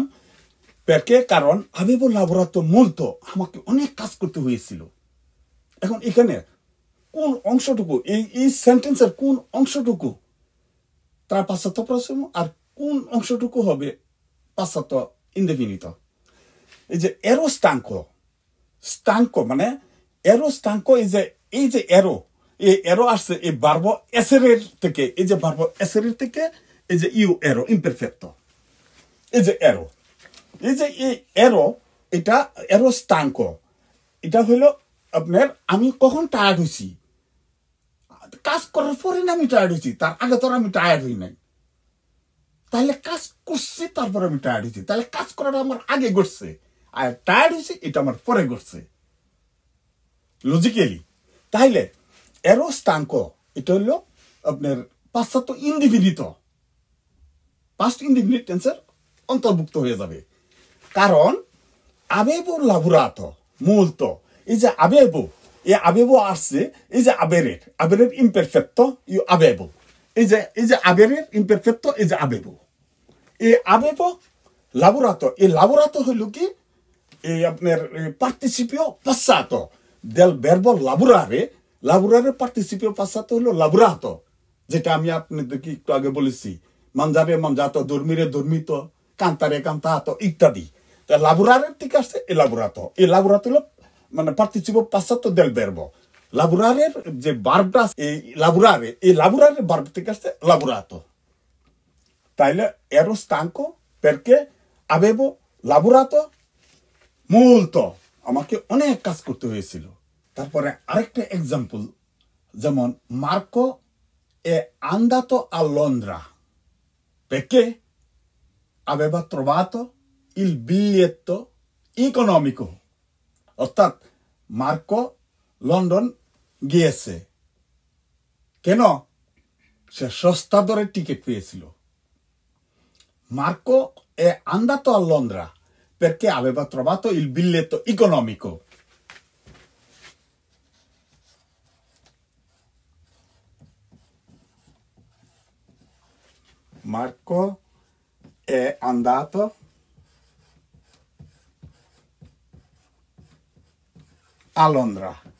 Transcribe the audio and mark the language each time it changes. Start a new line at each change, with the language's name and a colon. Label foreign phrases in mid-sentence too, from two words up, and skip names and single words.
Bangla: perché কারণ
Italian: avevo lavorato molto
Bangla: আমাকে অনেক কাজ করতে হয়েছিল এখন এখানে কোন অংশটুকু এই সেন্টেন্সের কোন অংশটুকু তার
Italian: passato prossimo
Bangla: আর কোন অংশটুকু হবে
Italian: passato indefinito
Bangla: এই যে
Italian: ero stanco
Bangla: মানে
Italian: ero stanco
Bangla: এই যে ero আসছে এই
Italian: verbo essere
Bangla: থেকে এই যে
Italian: verbo essere
Bangla: থেকে এই যে
Italian: io ero imperfetto
Bangla: এই যে ero এটা
Italian: ero stanco
Bangla: এটা হলো আপনার আমি কখন টায়ার্ড হইছি কাজ করার পরে না আমি টায়ার্ড হইছি তার আগে তো আমি টায়ার্ড হই নাই তাহলে কাজ করছি তারপর আমি টায়ার্ড হইছি তাহলে কাজ করাটা আমার আগে ঘটছে আর টায়ার্ড হইছি এটা আমার পরে ঘটছে লজিক্যালি তাইলে
Italian: ero stanco
Bangla: এটা হলো আপনার
Italian: passato indefinito
English: past indefinite
Bangla: টেন্সের অন্তর্ভুক্ত হয়ে যাবে কারণ
Italian: avevo lavorato molto
Bangla: এই যে avevo আসছে এই যে
Italian: aberer imperfetto io avevo
Bangla: এই যে
Italian: aberer imperfetto
Bangla: এই যে
Italian: avevo lavorato
Bangla: এই lavorato হলো কি এই আপনার
Italian: participio passato del verbo lavorare participio passato
Bangla: হলো lavorato যেটা আমি আপনাদেরকে একটু আগে বলেছি
Italian: mangiare mangiato dormire dormito cantare cantato
Bangla: ইত্যাদি তা lavorare থেকে আসছে elaborato হলো মানে
Italian: participio passato del verbo lavorare
Bangla: যে ভার্বটা এই lavorare ভার্ব থেকে আসছে lavorato তাইলে
Italian: ero stanco perché avevo lavorato molto
Bangla: আমাকে অনেক কাজ করতে হয়েছিল তারপরে আরেকটা एग्जांपल যেমন
Italian: Marco è andato a Londra perché aveva trovato il biglietto economico
Bangla: অর্থাৎ মার্কো লন্ডন গিয়েছে কেন সে সস্তা দরে টিকিট পেয়েছিল
Italian: Marco è andato a Londra perché aveva trovato il biglietto economico Marco è andato a Londra